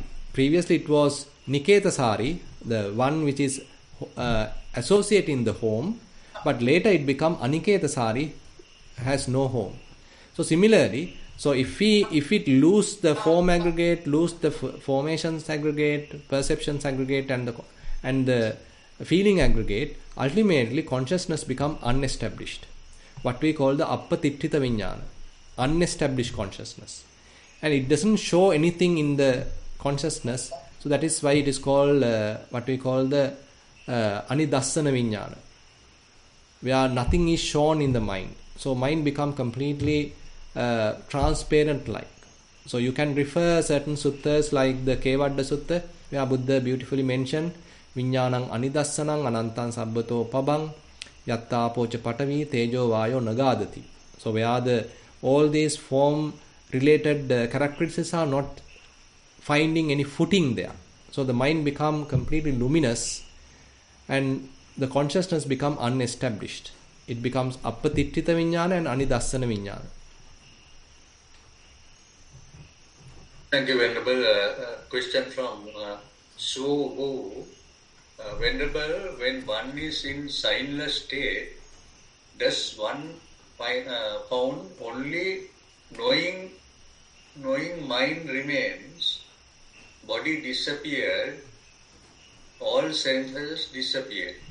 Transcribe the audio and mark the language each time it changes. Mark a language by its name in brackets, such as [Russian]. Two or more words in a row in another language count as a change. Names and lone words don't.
[English] Previously it was Niketasari, the one which is associating the home, but later it become Aniketasari, has no home. So similarly, so if it lose the form aggregate, lose the formations aggregate, perceptions aggregate, and the feeling aggregate, ultimately consciousness become unestablished. What we call the [Pali] appatittita vijnana, [English] unestablished consciousness, and it doesn't show anything in the consciousness. So that is why it is called what we call the [Pali] anidassana vijnana, [English] where nothing is shown in the mind. So mind become completely transparent like. So you can refer certain suttas like the Kevadda Sutta, where Buddha beautifully mentioned [Pali] Viññānaṁ anidassanam anantam sabbato pabang yatta pocha patavi tejo vayo nagadati. [English] So where all these form related characteristics are not finding any footing there. So the mind become completely luminous and the consciousness become unestablished. It becomes [Pali] appatittita vijnana [English] and [Pali] anidassana vijnana. [English] Thank you, Venerable. Question from Su. Venerable, when one is in signless state, does one found only knowing mind remains, body disappeared, all senses disappear.